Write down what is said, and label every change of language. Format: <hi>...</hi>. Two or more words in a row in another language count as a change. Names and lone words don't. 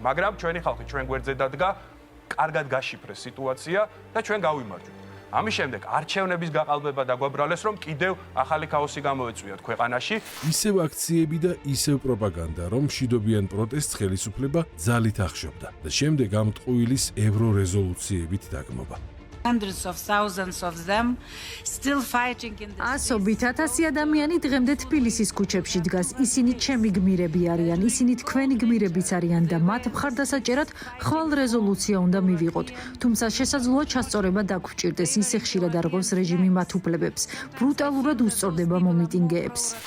<ka>მაგრამ ჩვენი ხალხი ჩვენ გვერდზე დადგა, კარგად გაშიფრეს სიტუაცია და ჩვენ გავიმარჯვეთ. ამის შემდეგ არჩევნების გაყალბება დაგვაბრალეს, რომ კიდევ ახალი ქაოსი გამოეწვიათ ქვეყანაში. ისევ აქციები და ისევ პროპაგანდა, რომ მშვიდობიან პროტესტს ხელისუფლება ძალით ახშობდა და შემდეგ ამ ტყუილის ევრორეზოლუციებით დაგმობა.</ka> <en>Hundreds of thousands of them still fighting in the</en> <ka>ასობით ათასი ადამიანი დღემდე თბილისის ქუჩებში დგას. ისინი ჩემი გმირები არიან, ისინი თქვენი გმირებიც არიან და მათ მხარდასაჭერად ხვალ რეზოლუცია უნდა მივიღოთ. თუმცა შესაძლოა ჩასწორება დაგვჭირდეს, ისე ხშირად არღოს რეჟიმი მათ უფლებებს, ბრუტალურად უსწორდება მომიტინგეებს.</ka>